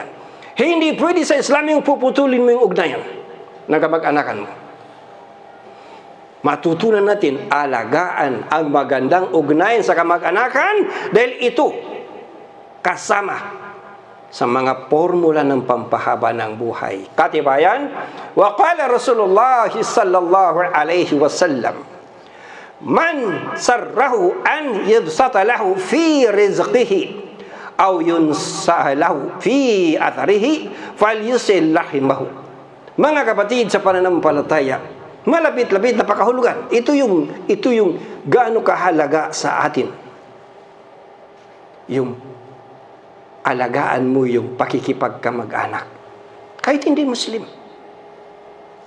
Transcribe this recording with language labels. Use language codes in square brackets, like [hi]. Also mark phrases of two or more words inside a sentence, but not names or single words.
[tl] Hindi pwede sa Islam yung puputulin mo yung ugnayan ng kamag-anakan mo. Matutunan natin alagaan ang magandang ugnayan sa kamag-anakan dahil ito kasama sa mga formula ng pampahaba ng buhay. Katibayan, [ar] وقال رسول الله صلى الله عليه وسلم من سره أن يبسط له في رزقه أو ينسأ له في أثره فليصل رحمه. [tl] Mga kapatid sa pananampalataya, malapit-lapit na pakahulugan. Ito yung gaano kahalaga sa atin. Yung alagaan mo yung pakikipagkamag-anak. Kahit hindi Muslim.